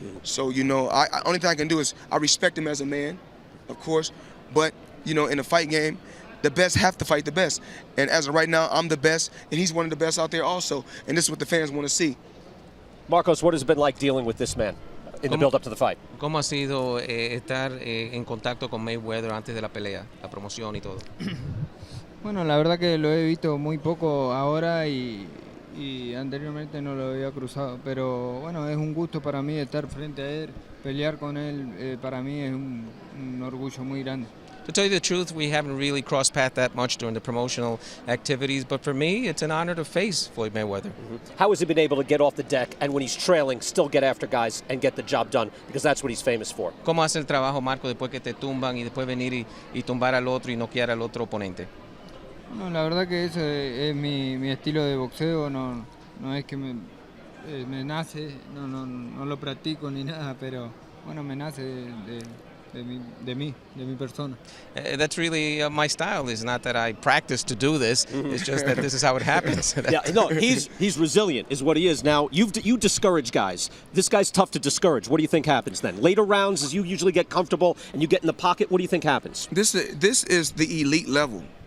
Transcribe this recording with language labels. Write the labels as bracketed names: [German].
[English] So, you know, only thing I can do is I respect him as a man, of course, but, you know, in a fight game, the best have to fight the best. And as of right now, I'm the best, and he's one of the best out there also. And this is what the fans want to see. Marcos, what has it been like dealing with this man in the build-up to the fight? [Spanish] ¿Cómo ha sido estar en contacto con Mayweather antes de la pelea, la promoción y todo? Bueno, la verdad que lo he visto muy poco ahora y anteriormente no lo había cruzado, pero bueno, es un gusto para mí estar frente a él, pelear con él, para mí es un orgullo muy grande. [English] To tell you the truth, we haven't really crossed paths that much during the promotional activities, but for me, it's an honor to face Floyd Mayweather. How has he been able to get off the deck and when he's trailing, still get after guys and get the job done? Because that's what he's famous for. [Spanish] ¿Cómo hace el trabajo, Marco, después que te tumban y después venir y tumbar al otro y noquear al otro oponente? Bueno, la verdad que ese es mi estilo de boxeo, no es que me nace, no lo practico ni nada, pero bueno, me nace de mi persona. [English] That's really my style. It's not that I practice to do this. It's just that this is how it happens. Yeah, no, he's resilient is what he is. Now, you discourage guys. This guy's tough to discourage. What do you think happens then? Later rounds, as you usually get comfortable and you get in the pocket, what do you think happens? This is the elite level.